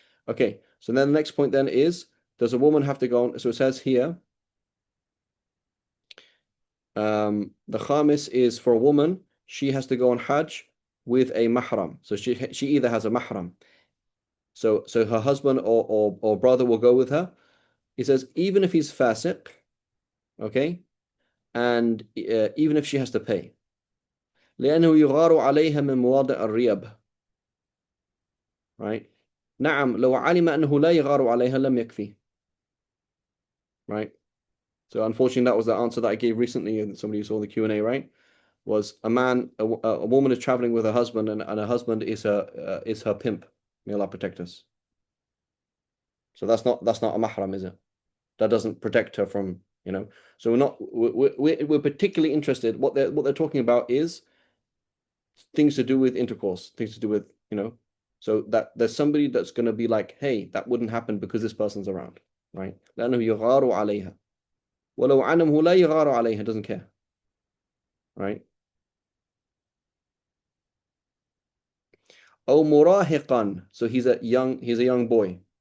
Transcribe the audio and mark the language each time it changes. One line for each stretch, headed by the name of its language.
English: Okay, so then the next point then is, does a woman have to go on? So it says here, the khamis is for a woman, she has to go on Hajj with a mahram. So she either has a mahram. So her husband or brother will go with her. He says, even if he's fasiq, okay, and even if she has to pay.
Arabic: لأنه يغار عليها من مواضع الريب.
English: Right?
Arabic: نعم لو علم أنه لا يغار عليها لم يكفي.
English: Right? So unfortunately, that was the answer that I gave recently, and somebody who saw the Q&A, right? Was a woman is traveling with her husband, and her husband is her pimp. May Allah protect us. So that's not a mahram, is it? That doesn't protect her from, So we're particularly interested. What they're talking about is things to do with intercourse, things to do with, so that there's somebody that's going to be like, hey, that wouldn't happen because this person's around, right?
Arabic: لأنه يغار عليها ولو علمه لا يغار عليها,
English: doesn't care,
Arabic: right? أو مراهقا,
English: so he's a young boy.